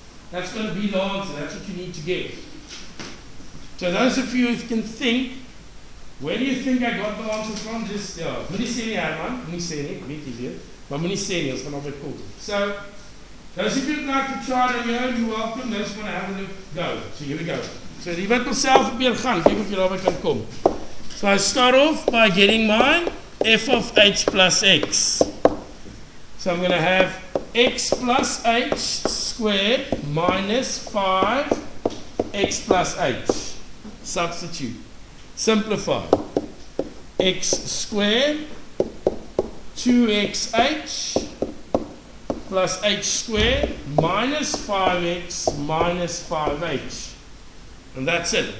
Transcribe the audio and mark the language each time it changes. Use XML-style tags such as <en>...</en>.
<en>That's going to be the answer. That's what you need to get. So those of you who can think, where do you think I got the answer from?</en> <af>Just, moenie sê nie, Herman. Moenie sê nie, weet jy weet. Maar moenie sê nie, ons gaan alweer kom.</af> <en>So, those of you who'd like to try it on your own, you're welcome. Those who want to have a look, go. So here we go.</en> <af>So die wat myself probeer gaan, kyk of jy daarby kan kom.</af> <en>So I start off by getting my f of h plus x. So I'm going to have x plus h squared minus 5x plus h. Substitute. Simplify. X squared 2xh plus h squared minus 5x minus 5h. And that's it.</en>